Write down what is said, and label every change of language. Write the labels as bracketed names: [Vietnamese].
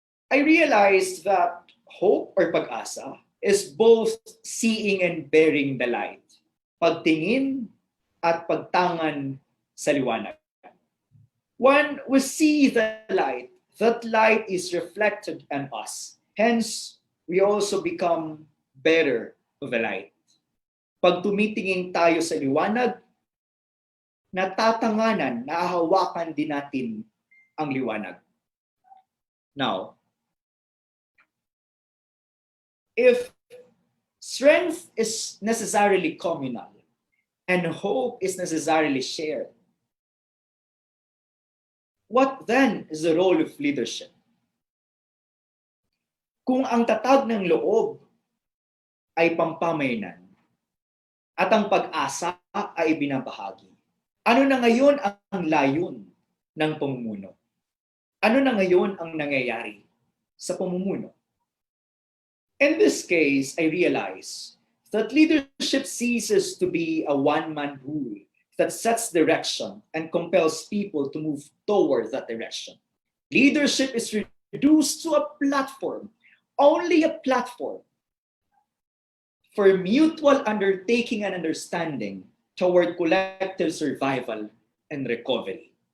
[English] I realized that hope or pag-asa is both seeing and bearing the light. [Filipino] Pagtingin at pagtangan sa liwanag. [English] When we see the light, that light is reflected on us. Hence, we also become bearer of the light. [Filipino] Pag tumitingin tayo sa liwanag, natatanganan, nahahawakan din natin ang liwanag. [English] Now, if strength is necessarily communal and hope is necessarily shared, what then is the role of leadership? [Filipino] Kung ang tatag ng loob ay pampamayanan at ang pag-asa ay binabahagi, ano na ngayon ang layon ng pamumuno? Ano na ngayon ang nangyayari sa pamumuno? [English] In this case, I realize that leadership ceases to be a one-man rule that sets direction and compels people to move toward that direction. Leadership is reduced to a platform, only a platform, for mutual undertaking and understanding toward collective survival and recovery.